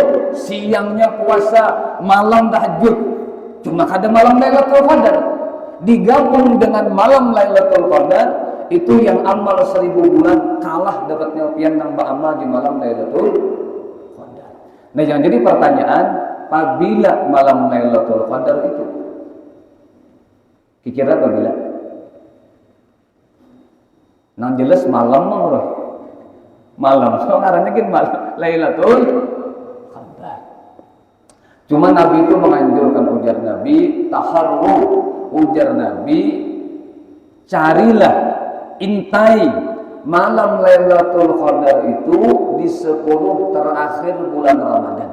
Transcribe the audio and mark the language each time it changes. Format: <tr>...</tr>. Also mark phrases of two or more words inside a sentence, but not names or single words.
<id>Siangnya puasa, malam tahajud. Cuma ada malam Lailatul Qadar. Digabung dengan malam Lailatul Qadar, itu yang amal 1000 bulan kalah dapatnya pian yang beramal di malam Lailatul Qadar. Nah, yang jadi pertanyaan, apabila malam Lailatul Qadar itu? Kira apabila?</id> <bjn>Nang jelas malam mah malam. So ngarannya kan malam Lailatul Qadar.</bjn> <id>Cuma Nabi itu menganjurkan, ujar Nabi, taharru, ujar Nabi, carilah, intai malam Lailatul Qadar itu di 10 terakhir bulan Ramadan.</id>